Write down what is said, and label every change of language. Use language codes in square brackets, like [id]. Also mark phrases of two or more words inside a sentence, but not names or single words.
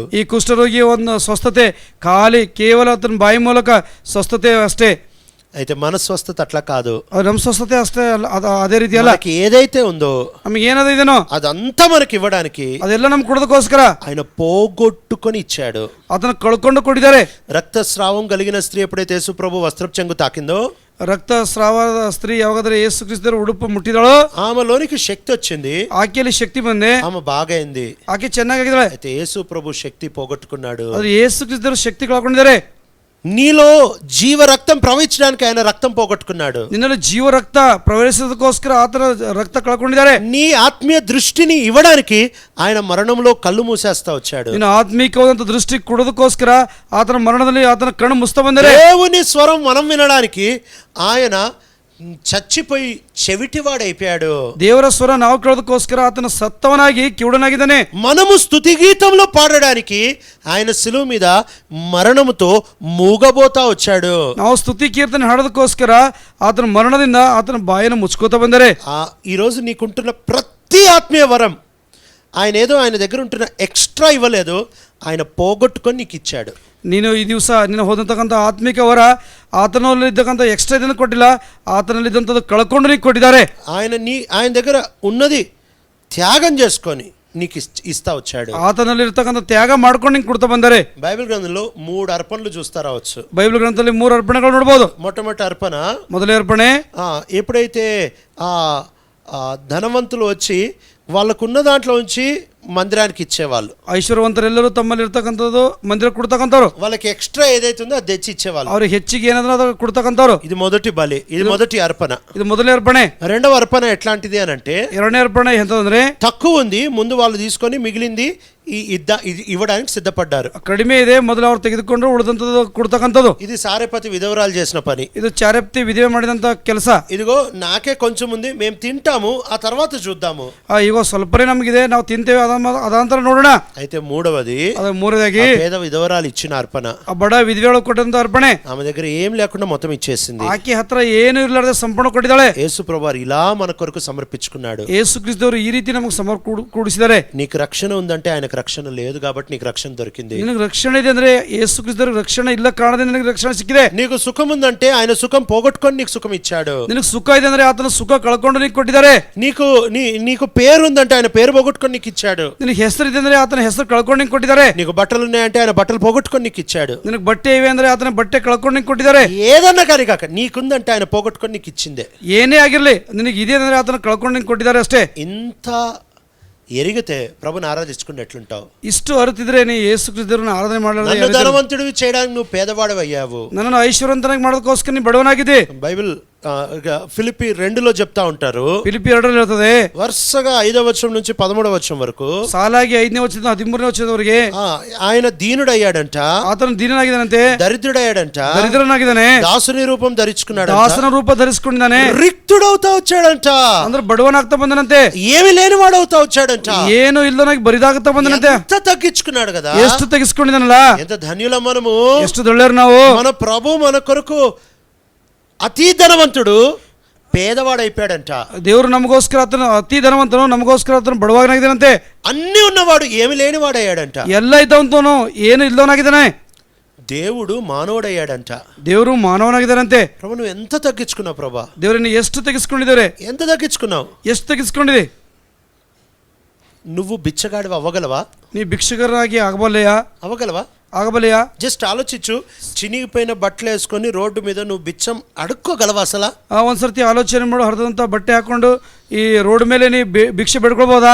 [kn] ಈ ಕುಷ್ಠರೋಗಿ ಒಂದು ಸ್ವಸ್ಥತೆ ಖಾಲಿ ಕೇವಲ ಆತನ ಬಾಯಿ ಮೂಲಕ ಸ್ವಸ್ಥತೆ ಅಷ್ಟೇ. [te] అయితే మన స్వస్థత అట్లా కాదు. [kn] ನಮ್ಮ ಸ್ವಸ್ಥತೆ ಅಷ್ಟೇ ಅದೇ ರೀತಿ ಅಲ್ಲ. [te] మనకి ఏదైతే ఉందో [kn] ನಮಗೆ ಏನದ ಇದೆನೋ [te] అదంతా మనకి ఇవ్వడానికి [kn] ಅದೆಲ್ಲ ನಮ್ಗೆ ಕೊಡೋದಕ್ಕೋಸ್ಕರ [te] ఆయన పోగొట్టుకొని ఇచ్చాడు. [kn] ಅದನ್ನ ಕಳ್ಕೊಂಡು ಕೊಟ್ಟಿದ್ದಾರೆ. [te] రక్తస్రావం కలిగిన స్త్రీ ఎప్పుడైతే యేసు ప్రభు వస్త్రపు చెంగు తాకిందో, [kn] ರಕ್ತಸ್ರಾವದ ಸ್ತ್ರೀ ಯಾವಾಗಾದ್ರೆ ಯೇಸು ಕ್ರಿಸ್ತರ ಉಡುಪು ಮುಟ್ಟಿದಳೋ [te] ఆమెలోనికి శక్తి వచ్చింది. [kn] ಆಕೆಯಲ್ಲಿ ಶಕ್ತಿ ಬಂದೆ, [te] ఆమె బాగైంది. [kn] ಆಕೆ ಚೆನ್ನಾಗಿದ್ದಾಳೆ. [te] అయితే యేసు ప్రభు శక్తి పోగొట్టుకున్నాడు. [kn] ಆದ್ರೆ ಯೇಸು ಕ್ರಿಸ್ತರ ಶಕ್ತಿ ಕಳ್ಕೊಂಡಿದ್ದಾರೆ. [te] నీలో జీవ రక్తం ప్రవహించడానికి ఆయన రక్తం పోగొట్టుకున్నాడు. [kn] ನಿನ್ನಲ್ಲಿ ಜೀವ ರಕ್ತ ಪ್ರವೇಶಿಸೋದಕ್ಕೋಸ್ಕರ ಆತನ ರಕ್ತ ಕಳ್ಕೊಂಡಿದ್ದಾರೆ. [te] నీ ఆత్మీయ దృష్టిని ఇవ్వడానికి ఆయన మరణంలో కళ్ళు మూసేస్తా వచ్చాడు. [kn] ನಿನ್ನ ಆತ್ಮೀಕವಾದಂತ ದೃಷ್ಟಿ ಕೊಡೋದಕ್ಕೋಸ್ಕರ ಆತನ ಮರಣದಲ್ಲಿ ಆತನ ಕಣ್ಣು ಮುಸ್ತಾ ಬಂದರೆ, [te] దేవుని స్వరం మనం వినడానికి ఆయన చచ్చిపోయి చెవిటివాడైపోయాడు. [kn] ದೇವರ ಸ್ವರ ನಾವು ಕೇಳೋದಕ್ಕೋಸ್ಕರ ಆತನ ಸತ್ತವನಾಗಿ ಕಿವುಡನಾಗಿದ್ದಾನೆ. [te] మనము స్తుతి గీతంలో పాడడానికి ఆయన శిలువ మీద మరణముతో మూగబోతా వచ్చాడు. [kn] ನಾವು ಸ್ತುತಿ ಕೀರ್ತನೆ ಹಾಡೋದಕ್ಕೋಸ್ಕರ ಆತನ ಮರಣದಿಂದ ಆತನ ಬಾಯನ್ನು ಮುಚ್ಕೋತಾ ಬಂದರೆ, [te] ఈ రోజు నీకుంటున్న ప్రతి ఆత్మీయ వరం ఆయన ఏదో ఆయన దగ్గర ఉంటున్న ఎక్స్ట్రా ఇవ్వలేదు, ఆయన పోగొట్టుకొని నీకు ఇచ్చాడు. [kn] ನೀನು ಈ ದಿವಸ ನೀನು ಹೋದಂತಕ್ಕಂಥ ಆತ್ಮಿಕ ವರ ಆತನಲ್ಲಿದ್ದಕ್ಕಂಥ ಎಕ್ಸ್ಟ್ರಾ ಇದನ್ನು ಕೊಟ್ಟಿಲ್ಲ, ಆತನಲ್ಲಿದ್ದಂಥದ್ದು ಕಳ್ಕೊಂಡು ನೀನು ಕೊಟ್ಟಿದ್ದಾರೆ. [te] ఆయన దగ్గర ఉన్నది త్యాగం చేసుకొని నీకు ఇస్తా వచ్చాడు. [kn] ಆತನಲ್ಲಿರ್ತಕ್ಕಂಥ ತ್ಯಾಗ ಮಾಡ್ಕೊಂಡು ನಿಂಗೆ ಕೊಡ್ತಾ ಬಂದರೆ. [te] బైబిల్ గ్రంథంలో 3 అర్పణలు చూస్తా రావచ్చు. [kn] ಬೈಬಲ್ ಗ್ರಂಥದಲ್ಲಿ 3 ಅರ್ಪಣೆಗಳು ನೋಡ್ಬೋದು. [te] మొట్టమొదటి అర్పణ, [kn] ಮೊದಲೇ ಅರ್ಪಣೆ, [te] ఎప్పుడైతే ధనవంతులు వచ్చి వాళ్ళకున్న దాంట్లో ఉంచి మందిరానికి ఇచ్చేవాళ్ళు. [kn] ಐಶ್ವರ್ಯವಂತರೆಲ್ಲರೂ ತಮ್ಮಲ್ಲಿ ಇರ್ತಕ್ಕಂಥದ್ದು ಮಂದಿರ ಕೊಡ್ತಕ್ಕಂಥವ್ರು, [te] వాళ్ళకి ఎక్స్ట్రా ఏదైతే ఉందో అది తెచ్చి ఇచ్చేవాళ్ళు. [kn] ಅವ್ರಿಗೆ ಹೆಚ್ಚಿಗೆ ಏನಾದ್ರೂ ಅದು ಕೊಡ್ತಕ್ಕಂಥವ್ರು. [te] ఇది మొదటి బలి, ఇది మొదటి అర్పణ. [kn] ಇದು ಮೊದಲನೇ ಅರ್ಪಣೆ. [te] రెండవ అర్పణ ఎట్లాంటిది అని అంటే, [kn] ಎರಡನೇ ಅರ್ಪಣೆ ಎಂತಂದ್ರೆ [te] తక్కువ ఉంది, ముందు వాళ్ళు తీసుకొని మిగిలింది ఇవ్వడానికి సిద్ధపడ్డారు. [kn] ಕಡಿಮೆ ಇದೆ, ಮೊದಲು ಅವ್ರು ತೆಗೆದುಕೊಂಡ್ರು ಉಳಿದಂಥದ್ದು ಕೊಡ್ತಕ್ಕಂಥದ್ದು. [te] ఇది సారెపతి విధవరాలు చేసిన పని. [kn] ಇದು ಚಾರೆಪ್ತಿ ವಿಧವೆ ಮಾಡಿದಂಥ ಕೆಲಸ. [te] ఇదిగో నాకే కొంచెం ఉంది, మేము తింటాము, ఆ తర్వాత చూద్దాము. [kn] ಈಗ ಸ್ವಲ್ಪನೇ ನಮಗಿದೆ, ನಾವು ತಿಂತೇವೆ, ಅದಂತರ ನೋಡೋಣ. [te] అయితే మూడవది, [kn] ಅದು ಮೂರನೇದಾಗಿ [te] పేద విధవరాలు ఇచ్చిన అర్పణ. [kn] ಆ ಬಡ ವಿಧವೆಗಳು ಕೊಟ್ಟಂತ ಅರ್ಪಣೆ. [te] ఆమె దగ్గర ఏం లేకుండా మొత్తం ఇచ్చేసింది. [kn] ಆಕೆ ಹತ್ರ ಏನು ಇರಲಾರದೆ ಸಂಪೂರ್ಣ ಕೊಟ್ಟಿದ್ದಾಳೆ. [te] యేసు ప్రభువారు ఇలా మన కొరకు సమర్పించుకున్నాడు. [kn] ಯೇಸು ಕ್ರಿಸ್ತವರು ಈ ರೀತಿ ನಮಗೆ ಕೂಡಿಸಿದ್ದಾರೆ. [te] నీకు రక్షణ ఉందంటే ఆయనకు రక్షణ లేదు కాబట్టి నీకు రక్షణ దొరికింది. [kn] ನಿನಗೆ ರಕ್ಷಣೆ ಇದೆ ಅಂದ್ರೆ ಯೇಸು ಕ್ರಿಸ್ತರಿಗೆ ರಕ್ಷಣೆ ಇಲ್ಲ ಕಾರಣದಿಂದ ನಿನಗೆ ರಕ್ಷಣೆ ಸಿಕ್ಕಿದೆ. [te] నీకు సుఖం ఉందంటే ఆయన సుఖం పోగొట్టుకొని నీకు సుఖం ఇచ్చాడు. [kn] ನಿನಗೆ ಸುಖ ಇದೆ ಅಂದ್ರೆ ಆತನ ಸುಖ ಕಳ್ಕೊಂಡು ನೀನು ಕೊಟ್ಟಿದ್ದಾರೆ. [te] నీకు పేరు ఉందంటే ఆయన పేరు పోగొట్టుకొని నీకు ఇచ్చాడు. [kn] ನಿನಗೆ ಹೆಸರು ಇದೆ ಅಂದ್ರೆ ಆತನ ಹೆಸರು ಕಳ್ಕೊಂಡು ನೀನು ಕೊಟ್ಟಿದ್ದಾರೆ. [te] నీకు బట్టలు ఉన్నాయంటే ఆయన బట్టలు పోగొట్టుకొని నీకు ఇచ్చాడు. [kn] ನಿನಗೆ ಬಟ್ಟೆ ಇವೆ ಅಂದ್ರೆ ಆತನ ಬಟ್ಟೆ ಕಳ್ಕೊಂಡು ನೀನು ಕೊಟ್ಟಿದ್ದಾರೆ. [te] ఏదన్నా కానీ కాక నీకుందంటే ఆయన పోగొట్టుకొని నీకు ఇచ్చిందే. [kn] ಏನೇ ಆಗಿರಲಿ ನಿನಗೆ ಇದೆ ಅಂದ್ರೆ ಆತನ ಕಳ್ಕೊಂಡು ನೀನು ಕೊಟ್ಟಿದ್ದಾರೆ ಅಷ್ಟೇ. [te] ఇంత ఎరిగితే ప్రభుని ఆరాధించుకుని ఎట్లుంటావు? [kn] ಇಷ್ಟು ಅರಿತಿದ್ರೆ ನೀ ಯೇಸು ಕ್ರಿಸ್ತರನ್ನು ಆರಾಧನೆ ಮಾಡಲಾರದೆ [te] నన్ను ధనవంతుడివి చేయడానికి నువ్వు పేదవాడు అయ్యావు. [kn] ನನ್ನನ್ನು ಐಶ್ವರ್ಯವಂತನಾಗಿ ಮಾಡೋದಕ್ಕೋಸ್ಕರ ನೀ ಬಡವನಾಗಿದ್ದೆ. [te] బైబిల్ ఫిలిప్పి 2లో చెప్తా ఉంటారు. [kn] ಫಿಲಿಪ್ಪಿ 2ರಲ್ಲಿ ಹೇಳ್ತದೆ, [te] వరుసగా 5వ వచనం నుంచి 13వ వచనం వరకు [kn] ಸಾಲಾಗಿ 5ನೇ ವಚನದಿಂದ 13ನೇ ವಚನದವರೆಗೆ [te] ఆయన దీనుడయ్యాడంట, [kn] ಆತನು ದೀನನಾಗಿದ್ದಾನಂತೆ, [te] దరిద్రుడయ్యాడంట, [kn] ದರಿದ್ರನಾಗಿದ್ದಾನೆ, [te] దాసుని రూపం ధరించుకున్నాడు, [kn] ದಾಸನ ರೂಪ ಧರಿಸಿಕೊಂಡಿದ್ದಾನೆ, [te] రిక్తుడవుతా వచ్చాడంట, [kn] ಅಂದ್ರೆ బడవನಾಗ್ತಾ ಬಂದನಂತೆ, [te] ఏమి లేనివాడవుతా వచ్చాడంట, [kn] ಏನು ಇಲ್ಲದನಾಗಿ ಬರಿದಾಗ್ತಾ ಬಂದನಂತೆ. [te] ఎంత తగ్గించుకున్నాడు కదా, [kn] ಎಷ್ಟು ತೆಗೆಸ್ಕೊಂಡಿದ್ದಾನಲ್ಲ, [te] ఎంత ధన్యులం మనము, [kn] ಎಷ್ಟು ದೊಳ್ಳೆಯವರು ನಾವು. [te] మన ప్రభు మన కొరకు అతి ధనవంతుడు పేదవాడైపోయాడంట. [kn] ದೇವರು ನಮಗೋಸ್ಕರ ಆತನು ಅತಿ ಧನವಂತನು, ನಮಗೋಸ್ಕರ ಆತನು ಬಡವನಾಗಿದ್ದಾನಂತೆ. [te] అన్ని ఉన్నవాడు ఏమి లేనివాడయ్యాడంట. [kn] ಎಲ್ಲ ಇದ್ದವಂತನು ಏನು ಇಲ್ಲದವನಾಗಿದ್ದಾನೆ. [te] దేవుడు మానవుడయ్యాడంట. [kn] ದೇವರು ಮಾನವನಾಗಿದ್ದಾನಂತೆ. [te] ప్రభు నువ్వు ఎంత తగ్గించుకున్నావు ప్రభా? [kn] ದೇವರನ್ನು ಎಷ್ಟು ತೆಗೆಸ್ಕೊಂಡಿದ್ದಾರೆ, [te] ఎంత తగ్గించుకున్నావు? [kn] ಎಷ್ಟು ತೆಗೆಸ್ಕೊಂಡಿದೆ. [te] నువ్వు బిచ్చగాడివి అవ్వగలవా? [kn] ನೀ ಭಿಕ್ಷುಕರಾಗಿ ಆಗಬಲ್ಲೆಯಾ? [te] అవ్వగలవా? [kn] ಆಗಬಲ್ಲೆಯಾ? [te] జస్ట్ ఆలోచించు, చినిగిపోయిన బట్టలు వేసుకొని రోడ్డు మీద నువ్వు బిచ్చం అడుక్కోగలవా అసలు? [kn] ಒಂದ್ಸರ್ತಿ ಆಲೋಚನೆ ಮಾಡು, ಹರಿದಂಥ ಬಟ್ಟೆ ಹಾಕೊಂಡು ಈ ರೋಡ್ ಮೇಲೆ ನೀ ಭಿಕ್ಷೆ ಬೇಡ್ಕೊಳ್ಬೋದಾ?